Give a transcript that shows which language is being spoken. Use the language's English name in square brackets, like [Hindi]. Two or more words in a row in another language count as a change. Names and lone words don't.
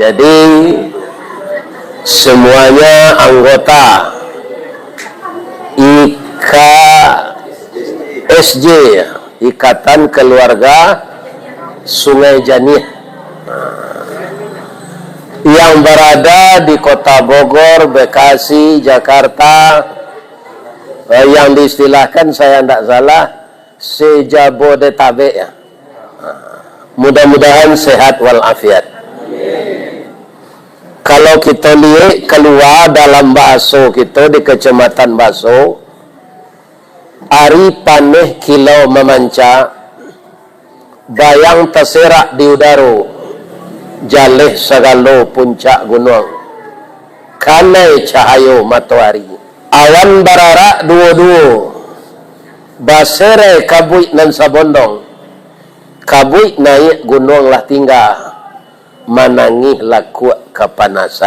[Indonesian] Jadi semuanya anggota IKSJ, Ikatan Keluarga Sungai Janih, yang berada di Kota Bogor, Bekasi, Jakarta, yang diistilahkan saya tidak salah se-Jabodetabek ya. Mudah-mudahan sehat walafiat. Kalau kita lihat keluar dalam Baso kita di Kecamatan Baso, [Minangkabau] ari paneh kilau memanca, bayang terserak di udara, jaleh segala puncak gunung, kanai cahayo matahari. Awan bararak dua-dua, basere kabuik nan sabondong, kabuik naik gunung lah tinggal, manangih lah kuat kepanasan.